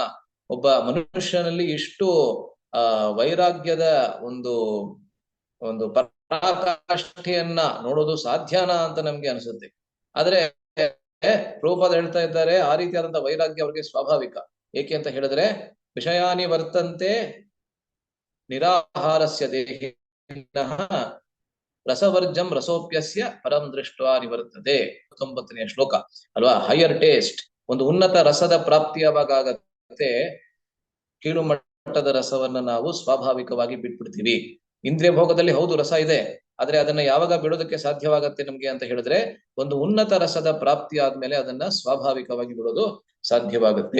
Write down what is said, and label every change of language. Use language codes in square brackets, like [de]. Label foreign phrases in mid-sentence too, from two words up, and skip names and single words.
[kn] ಒಬ್ಬ ಮನುಷ್ಯನಲ್ಲಿ ಇಷ್ಟು ವೈರಾಗ್ಯದ ಒಂದು ಪರಾಕಾಷ್ಠೆಯನ್ನ ನೋಡೋದು ಸಾಧ್ಯನಾ ಅಂತ ನಮ್ಗೆ ಅನ್ಸುತ್ತೆ. ಆದ್ರೆ ಪ್ರಭುಪಾದ ಹೇಳ್ತಾ ಇದ್ದಾರೆ, ಆ ರೀತಿಯಾದಂತಹ ವೈರಾಗ್ಯ ಅವ್ರಿಗೆ ಸ್ವಾಭಾವಿಕ. ಏಕೆ ಅಂತ ಹೇಳಿದ್ರೆ, [sa] ವಿಷಯಾನಿ ವರ್ತಂತೆ ನಿರಾಹಾರಸ್ಯ ದೇಹಿ ರಸವರ್ಜಂ ರಸೋಪ್ಯಸ್ಯ ಪರಂ ದೃಷ್ಟ್ವಾ ನಿವರ್ತದೆ. [kn] 19ನೇ ಶ್ಲೋಕ ಅಲ್ವಾ? [en] higher taste, [kn] ಒಂದು ಉನ್ನತ ರಸದ ಪ್ರಾಪ್ತಿಯಾಗತ್ತೆ. ಕೀಳು ಮಟ್ಟದ ರಸವನ್ನ ನಾವು ಸ್ವಾಭಾವಿಕವಾಗಿ ಬಿಟ್ಬಿಡ್ತೀವಿ. ಇಂದ್ರಿಯ ಭೋಗದಲ್ಲಿ ಹೌದು ರಸ ಇದೆ, ಆದ್ರೆ ಅದನ್ನ ಯಾವಾಗ ಬಿಡೋದಕ್ಕೆ ಸಾಧ್ಯವಾಗತ್ತೆ ನಮ್ಗೆ ಅಂತ ಹೇಳಿದ್ರೆ, ಒಂದು ಉನ್ನತ ರಸದ ಪ್ರಾಪ್ತಿ ಆದ್ಮೇಲೆ ಅದನ್ನ ಸ್ವಾಭಾವಿಕವಾಗಿ ಬಿಡೋದು ಸಾಧ್ಯವಾಗುತ್ತೆ.